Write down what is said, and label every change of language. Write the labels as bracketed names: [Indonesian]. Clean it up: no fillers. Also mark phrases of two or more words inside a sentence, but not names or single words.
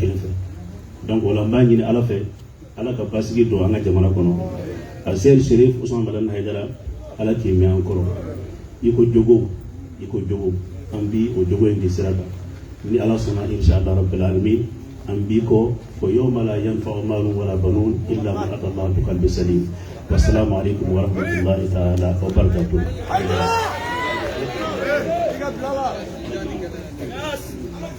[Bambara] kelen fɛ donc o la n b'a ɲini ala fɛ ala ka basigi don an ka jamana kɔnɔ a Sɛrifu Usman Madani Hayidara ala k'i mɛn an kɔrɔ i ko jogo an bi o jogo in de sira kan ni ala sɔnna [Arabic] إن شاء الله رب العالمين [Bambara] an b'i kɔ fo [Arabic] يوم لا ينفع مال ولا بنون إلا من أتى الله بقلب سليم والسلام عليكم ورحمة الله تعالى وبركاته